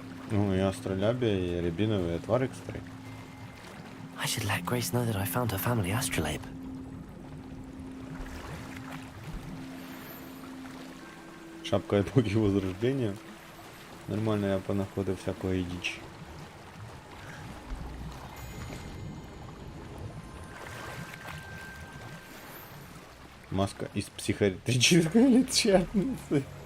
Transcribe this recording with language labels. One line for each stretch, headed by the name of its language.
Russian: Ну, и астролябия, и рябиновый отвар экстрей.
English: I should let Grace know that I found her family astrolabe.
Russian: Шапка эпохи Возрождения. Нормально я понаходил всякую дичь. Маска из психиатрической лечебницы.